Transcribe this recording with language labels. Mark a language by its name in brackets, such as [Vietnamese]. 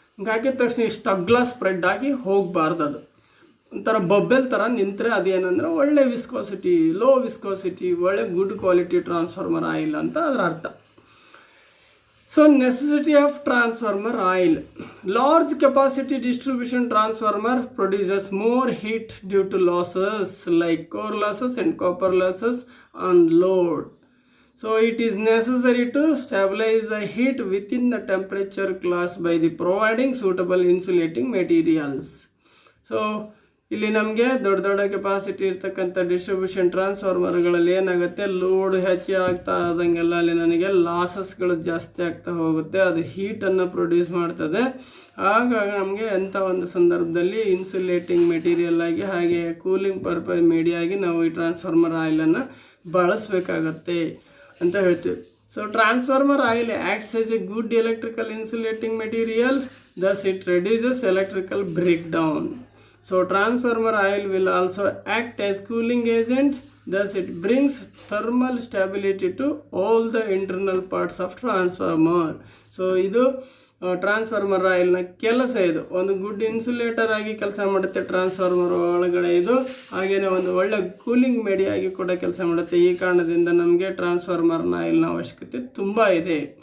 [Kannada] ಹಿಂಗೆ ಹಾಕಿದ ತಕ್ಷಣ ಇಷ್ಟು ಅಗ್ಲ ಸ್ಪ್ರೆಡ್ ಆಗಿ ಹೋಗಬಾರ್ದು. ಅದು ಒಂಥರ ಬಬ್ಬೆಲ್ ಥರ ನಿಂತರೆ ಅದೇನಂದರೆ ಒಳ್ಳೆ ವಿಸ್ಕೋಸಿಟಿ, ಲೋ ವಿಸ್ಕೋಸಿಟಿ, ಒಳ್ಳೆ ಗುಡ್ ಕ್ವಾಲಿಟಿ ಟ್ರಾನ್ಸ್ಫಾರ್ಮರ್ ಆಯಿಲ್ ಅಂತ ಅದರ ಅರ್ಥ. [English] So necessity of transformer oil. Large capacity distribution transformer produces more heat due to losses like core losses and copper losses on load. So it is necessary to stabilize the heat within the temperature class by the providing suitable insulating materials. [Kannada] So ಇಲ್ಲಿ ನಮಗೆ ದೊಡ್ಡ capacity ಇರ್ತಕ್ಕಂಥ distribution ಟ್ರಾನ್ಸ್ಫಾರ್ಮರ್ಗಳಲ್ಲಿ ಏನಾಗುತ್ತೆ, load ಹೆಚ್ಚು ಆಗ್ತಾ ಆದಂಗೆಲ್ಲ ಅಲ್ಲಿ ನನಗೆ ಲಾಸಸ್ಗಳು ಜಾಸ್ತಿ ಆಗ್ತಾ ಹೋಗುತ್ತೆ. ಅದು ಹೀಟನ್ನು ಪ್ರೊಡ್ಯೂಸ್ ಮಾಡ್ತದೆ. ಹಾಗಾಗಿ ನಮಗೆ ಎಂಥ ಒಂದು ಸಂದರ್ಭದಲ್ಲಿ ಇನ್ಸುಲೇಟಿಂಗ್ ಮೆಟೀರಿಯಲ್ ಆಗಿ ಹಾಗೆ ಕೂಲಿಂಗ್ ಪರ್ಪಸ್ ಮೀಡಿಯಾ ಆಗಿ ನಾವು ಈ ಟ್ರಾನ್ಸ್ಫಾರ್ಮರ್ ಆಯಿಲನ್ನು ಬಳಸಬೇಕಾಗತ್ತೆ ಅಂತ ಹೇಳ್ತೀವಿ. [English] So transformer oil acts as a good electrical insulating material, thus it reduces electrical breakdown. So transformer oil will also act as cooling agent, thus it brings thermal stability to all the internal parts of transformer. [Kannada] So ಇದು transformer ಆಯಿಲ್ನ ಕೆಲಸ. ಇದು ಒಂದು good insulator ಆಗಿ ಕೆಲಸ ಮಾಡುತ್ತೆ transformer ಒಳಗಡೆ ಇದು. ಹಾಗೆಯೇ ಒಂದು ಒಳ್ಳೆ ಕೂಲಿಂಗ್ ಮೀಡಿಯಾ ಆಗಿ ಕೂಡ ಕೆಲಸ ಮಾಡುತ್ತೆ. ಈ ಕಾರಣದಿಂದ ನಮಗೆ ಟ್ರಾನ್ಸ್ಫಾರ್ಮರ್ನ ಆಯಿಲ್ನ ಅವಶ್ಯಕತೆ ತುಂಬ ಇದೆ.